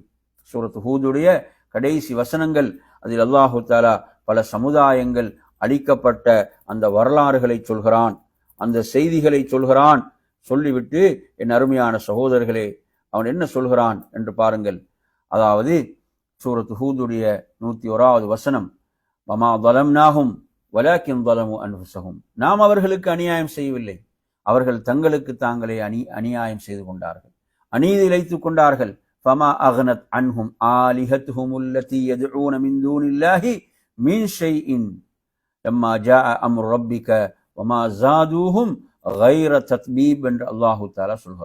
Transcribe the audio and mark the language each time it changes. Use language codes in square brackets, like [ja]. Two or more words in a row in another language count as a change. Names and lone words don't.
[ta] சூரத்து ஹூதுடைய கடைசி வசனங்கள், அதில் [ar] الله تعالى [ta] பல சமுதாயங்கள் அழிக்கப்பட்ட அந்த வரலாறுகளை சொல்கிறான், அந்த செய்திகளை சொல்கிறான். சொல்லிவிட்டு என் அருமையான சகோதரர்களே, அவன் என்ன சொல்கிறான் என்று பாருங்கள். அதாவது சூரத்து ஹூதுடைய 101வது வசனம், [ar] وما ظلمناهم ولكن ظلموا أنفسهم, [ta] நாம் அவர்களுக்கு அநியாயம் செய்யவில்லை, அவர்கள் தங்களுக்கு தாங்களே அநியாயம் செய்து கொண்டார்கள், அநீதி இழைத்துக் கொண்டார்கள். [ar] فما أغنت عنهم آلهتهم التي يدعون من دون الله من شيء لما جاء أمر ربك وما زادوهم غير تتبيب [ta] என்று அல்லாஹு தஆலா சொல்கிறான்.